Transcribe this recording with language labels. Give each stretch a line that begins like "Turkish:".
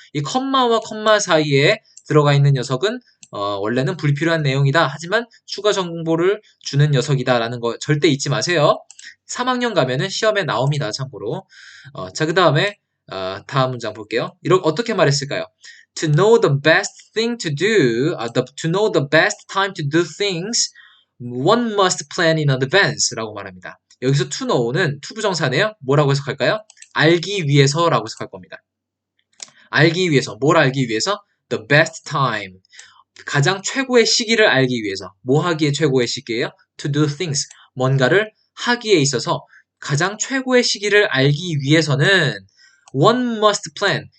Korean: 이 컴마와 컴마 사이에 들어가 있는 녀석은 원래는 불필요한 내용이다. 하지만 추가 정보를 주는 녀석이다라는 거 절대 잊지 마세요. 3학년 가면은 시험에 나옵니다. 참고로. 자, 그 다음에 다음 문장 볼게요. 어떻게 말했을까요?
English: To know the best thing to do, to know the best time to do things, one must plan in advance
Korean: 라고 말합니다. 여기서 to know는 to 부정사네요. 뭐라고 해석할까요? 알기 위해서라고 해석할 겁니다. 알기 위해서, 뭘 알기 위해서?
English: The best time.
Korean: 가장 최고의 시기를 알기 위해서. 뭐 하기에 최고의 시기예요?
English: To do things.
Korean: 뭔가를 하기에 있어서 가장 최고의 시기를 알기 위해서는
English: one must plan.